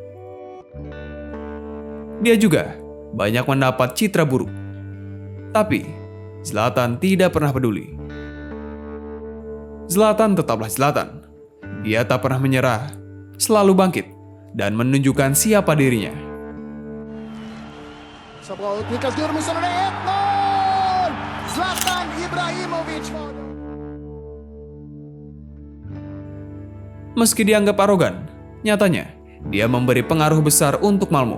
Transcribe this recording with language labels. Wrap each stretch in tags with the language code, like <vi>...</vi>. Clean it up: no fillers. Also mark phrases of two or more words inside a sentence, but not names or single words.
<id>Dia juga banyak mendapat citra buruk. Tapi, Zlatan tidak pernah peduli. Zlatan tetaplah Zlatan. Dia tak pernah menyerah, selalu bangkit, dan menunjukkan siapa dirinya.</id> <sv>Så bra ut, Niklas Gudmundsson och det är 1-0! Zlatan Ibrahimovic.</sv> <id>Meski dianggap arogan, nyatanya dia memberi pengaruh besar untuk Malmo.</id>